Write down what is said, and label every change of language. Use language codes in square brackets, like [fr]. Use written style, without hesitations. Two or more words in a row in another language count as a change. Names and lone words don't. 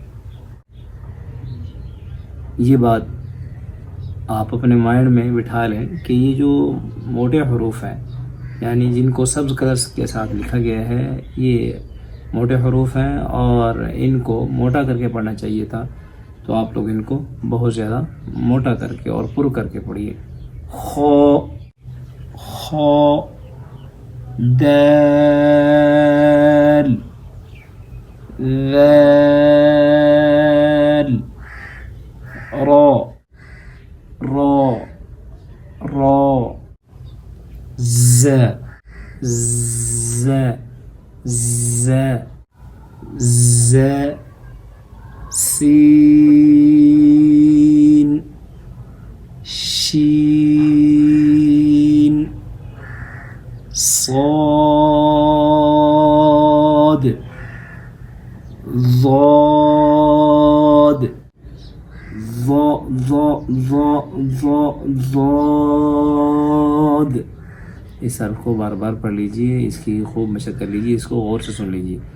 [ur] یہ بات آپ اپنے مائنڈ میں بٹھا لیں کہ یہ جو موٹے حروف ہیں، یعنی جن کو سبز کلرز کے ساتھ لکھا گیا ہے، یہ موٹے حروف ہیں اور ان کو موٹا کر کے پڑھنا چاہیے تھا. تو آپ لوگ ان کو بہت زیادہ موٹا کر کے اور پر کر کے پڑھیے. خو، خو، دال، ذال، را، را، را، ز، ز، ز، ز، سین، شین، صاد، ضاد، ضاد. اس حرف کو بار بار پڑھ لیجئے، اس کی خوب مشق کر لیجئے، اس کو غور سے سن لیجئے.